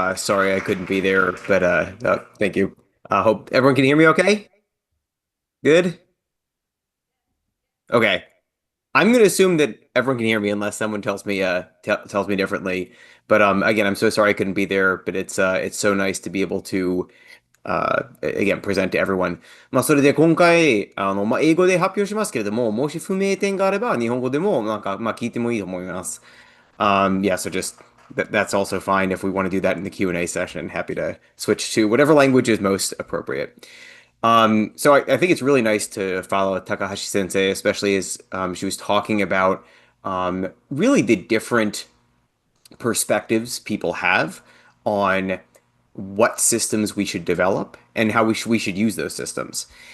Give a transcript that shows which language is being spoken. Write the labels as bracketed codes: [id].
[en] Sorry I couldn't be there, but thank you. Hope everyone can hear me okay? Good? Okay. I'm going to assume that everyone can hear me unless someone tells me differently. But again, I'm so sorry I couldn't be there, but it's so nice to be able to again present to everyone. [ja] まあそれで今回英語で発表しますけれども、もし不明点があれば日本語でも聞いてもいいと思います。 [en] Yeah, so just that's also fine if we want to do that in the Q&A session. Happy to switch to whatever language is most appropriate. So I think it's really nice to follow Takahashi Sensei, especially as she was talking about really the different perspectives people have on what systems we should develop and how we should use those systems.